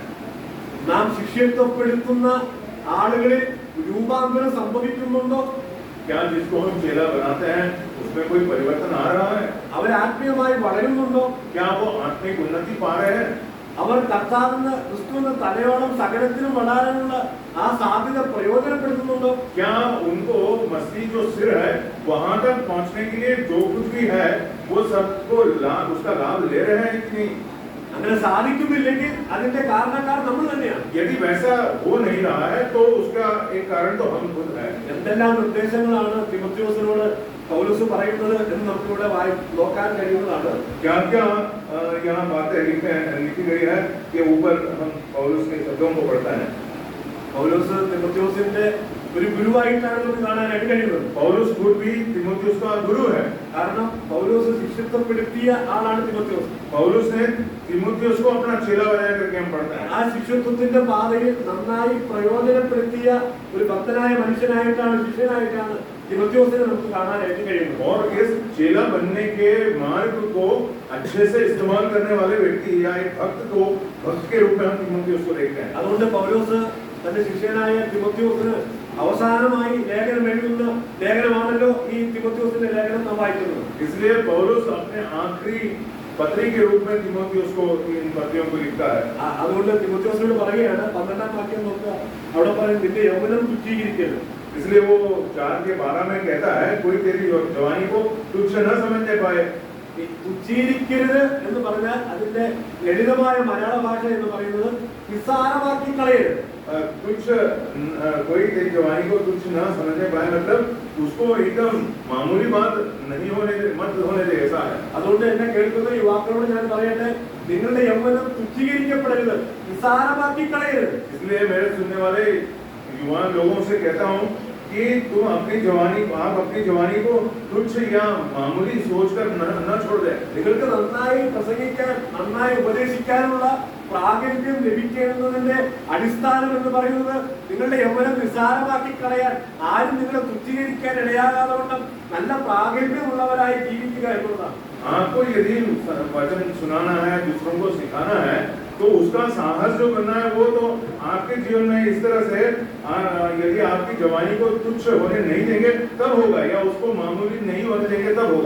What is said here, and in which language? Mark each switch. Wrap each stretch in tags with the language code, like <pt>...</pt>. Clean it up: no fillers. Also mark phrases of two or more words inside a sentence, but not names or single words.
<ml>നാം ശിഷ്യത്വപ്പെടുത്തുന്ന ആളുകളിൽ രൂപാന്തരം സംഭവിക്കുന്നുണ്ടോ?</ml> <hi>क्या जिसको हम चेला बनाते हैं उसमें कोई परिवर्तन आ रहा है?</hi> <ml>അവർ ആത്മീയമായി വളരുന്നുണ്ടോ?</ml> <hi>क्या वो आत्मिक उन्नति पा रहे हैं?</hi> <ml>അവർ കർത്താവിന് ക്രിസ്തുവിന്റെ തലയോളം സകലത്തിലും വളരാനുള്ള ആ സാധ്യത പ്രയോജനപ്പെടുത്തുന്നുണ്ടോ?</ml> <hi>क्या उनको मसीह जो सिर है वहां तक पहुंचने के लिए जो कुछ भी है वो सबको उसका लाभ ले रहे हैं कि नहीं?</hi> <ml>അങ്ങനെ സാധിക്കുന്നില്ലെങ്കിൽ അതിന്റെ കാരണക്കാർ നമ്മൾ തന്നെയാണ്.</ml> <hi>यदि वैसा हो नहीं रहा है तो उसका एक कारण तो हम खुद है.</hi> <ml>എന്തെല്ലാം നിർദ്ദേശങ്ങളാണ് തിമോഥെയോസിനോട് പൗലോസ് പറയുന്നത് എന്ന് നമുക്കിവിടെ നോക്കാൻ കഴിയുന്നതാണ്.</ml> <hi>क्या क्या यहाँ बातें लिखी गई है कि ऊपर हम पौलुस के शब्दों को पढ़ते हैं.</hi> <ml>പൗലോസ് തിമോഥെയോസിന്റെ ഒരു ഗുരുവായിട്ടാണ് നമുക്ക് കാണാനായിട്ട് കഴിയുന്നത്.</ml> <hi>पौलुस खुद भी तिमोथियुस का गुरु है.</hi> <ml>കാരണം പൗലോസ് ശിഷ്യത്വപ്പെടുത്തിയ ആളാണ് തിമോഥെയോസ്.</ml> <hi>पौलुस ने तिमोथियुस को अपना चेला बनाया करके हम पढ़ते हैं.</hi> <ml>ആ ശിഷ്യത്വത്തിന്റെ പാതയിൽ നന്നായി പ്രയോജനപ്പെടുത്തിയ ഒരു ഭക്തനായ മനുഷ്യനായിട്ടാണ്, ശിഷ്യനായിട്ടാണ് തിമോഥെയോസിനെ നമുക്ക് കാണാനായിട്ട് കഴിയുന്നത്.</ml> <hi>और इस चेला बनने के मार्ग को अच्छे से इस्तेमाल करने वाले व्यक्ति या एक भक्त के रूप में हम तिमोथियुस को देखते हैं.</hi> <ml>അതുകൊണ്ട് പൗലോസ് തന്റെ ശിഷ്യനായ തിമോഥെയോസിന് അവസാനമായി ലേഖനം എഴുതുന്ന ലേഖനമാണല്ലോ ഈ തിമോഥെയോസിന്റെ ലേഖനം നാം വായിക്കുന്നത്.</ml> <hi>इसलिए पौलुस अपने आखिरी पत्री के रूप में तिमोथियुस को इन पत्रियों को लिखता है.</hi> <ml>അതുകൊണ്ട് തിമോഥെയോസിനോട് പറയുകയാണ്, 12ാം വാക്യം നോക്കുക, അവിടെ പറയും നിന്റെ യൗവനം തുച്ഛീകരിക്കരുത്.</ml> <hi>इसलिए वो 4:12 में कहता है कोई तेरी जवानी को तुच्छ न समझने पाए.</hi> <ml>തുച്ഛീകരിക്കരുത് എന്ന് പറഞ്ഞാൽ അതിന്റെ ലളിതമായ മലയാള ഭാഷ എന്ന് പറയുന്നത് നിസ്സാരമാക്കി കളയരുത്.</ml> <hi>कुछ कोई तेरी जवानी को तुच्छ न समझने पाए मतलब उसको एकदम मामूली बात नहीं मत होने दे, ऐसा है.</hi> <ml>അതുകൊണ്ട് എന്നെ കേൾക്കുന്ന യുവാക്കളോട് ഞാൻ പറയട്ടെ, നിങ്ങളുടെ യൗവനം തുച്ഛീകരിക്കപ്പെടരുത്, നിസ്സാരമാക്കി കളയരുത്.</ml> <hi>इसलिए मेरे सुनने वाले युवा लोगों से कहता हूँ कि तुम अपनी जवानी आप अपनी जवानी को तुच्छ या मामूली सोचकर न छोड़ दे।</hi> <ml>നിങ്ങൾക്ക് നന്നായി പ്രസംഗിക്കാൻ നന്നായി ഉപദേശിക്കാനുള്ള പ്രാഗൽഭ്യം ലഭിക്കേണ്ടതിന്റെ അടിസ്ഥാനം എന്ന് പറയുന്നത് നിങ്ങളുടെ യൗവനം നിസ്സാരമാക്കി കളയാൻ ആരും നിങ്ങളെ തുച്ഛീകരിക്കാൻ ഇടയാകാതെ വണ്ണം നല്ല പ്രാഗൽഭ്യമുള്ളവരായി ജീവിക്കുക എന്നുള്ളതാണ്.</ml> <hi>आपको यदि वचन सुनाना है, दूसरों को सिखाना है, तो उसका साहस जो करना है वो तो आपके जीवन में इस तरह से यदि आपकी जवानी को तुच्छ होने नहीं देंगे तब होगा, या उसको मामूली नहीं होने देंगे तब होगा।</hi>